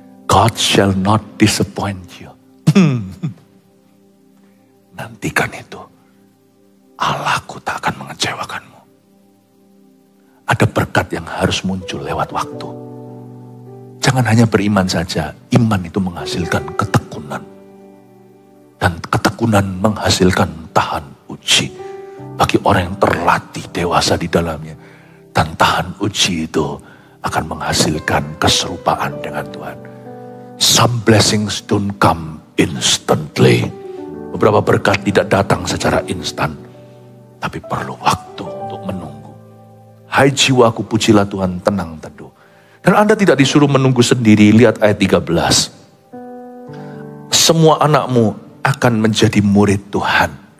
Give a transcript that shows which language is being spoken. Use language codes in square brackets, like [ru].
[en] God shall not disappoint you. [id] Nantikan itu. Allahku tak akan mengecewakanmu. Ada berkat yang harus muncul lewat waktu. Jangan hanya beriman saja. Iman itu menghasilkan ketekunan. Dan ketekunan menghasilkan tahan uji. Bagi orang yang terlatih dewasa di dalamnya. Dan tahan uji itu akan menghasilkan keserupaan dengan Tuhan. [en] Some blessings don't come instantly. [id] Beberapa berkat tidak datang secara instan. Tapi perlu waktu untuk menunggu. Hai jiwaku, pujilah Tuhan, tenang teduh. Dan Anda tidak disuruh menunggu sendiri. Lihat ayat 13. Semua anakmu akan menjadi murid Tuhan.